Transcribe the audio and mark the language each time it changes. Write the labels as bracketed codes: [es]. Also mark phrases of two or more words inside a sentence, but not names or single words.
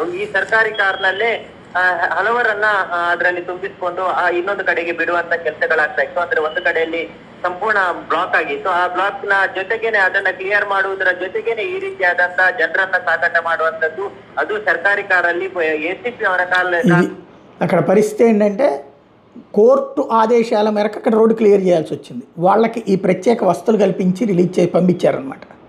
[kn] ಈ ಸರ್ಕಾರಿ ಕಾರ್ನಲ್ಲೇ ಹಲವರನ್ನ ಅದರಲ್ಲಿ ತುಂಬಿಸಿಕೊಂಡು ಇನ್ನೊಂದು ಕಡೆಗೆ ಬಿಡುವಂತ ಕೆಲಸಗಳಾಗ್ತಾ ಇತ್ತು. ಅಂದ್ರೆ ಒಂದು ಕಡೆಯಲ್ಲಿ ಸಂಪೂರ್ಣ ಬ್ಲಾಕ್ ಆಗಿತ್ತು. ಆ ಬ್ಲಾಕ್ ನ ಜೊತೆಗೇನೆ ಅದನ್ನ ಕ್ಲಿಯರ್ ಮಾಡುವುದರ ಜೊತೆಗೇನೆ ಈ ರೀತಿಯಾದಂತ ಜನರನ್ನ ಸಾಗಾಟ ಮಾಡುವಂತದ್ದು, ಅದು ಸರ್ಕಾರಿ ಕಾರಲ್ಲಿ ಎಸಿಪಿ ಅವರ [te] అక్కడ పరిస్థితి ఏంటంటే కోర్టు ఆదేశాల మేరకు అక్కడ రోడ్డు క్లియర్ చేయాల్సి వచ్చింది. వాళ్ళకి ఈ ప్రత్యేక వసతులు కల్పించి రిలీజ్ చేసి పంపించారనమాట.